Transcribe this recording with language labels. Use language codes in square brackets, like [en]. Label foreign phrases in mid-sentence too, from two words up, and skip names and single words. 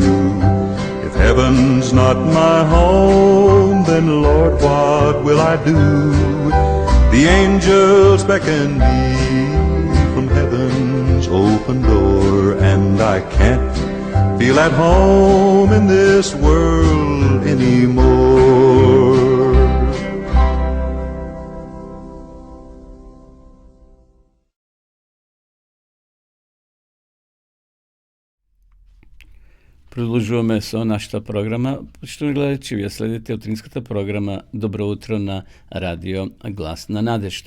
[en] If heaven's not my home, then Lord, what will I do? The angels beckon me from heaven's open door, and I can't feel at home in this world anymore. [mk] Продолжуваме со нашата програма. Почитувани гледачи, вие следите утринската програма Добро утро на радио Глас на надежта.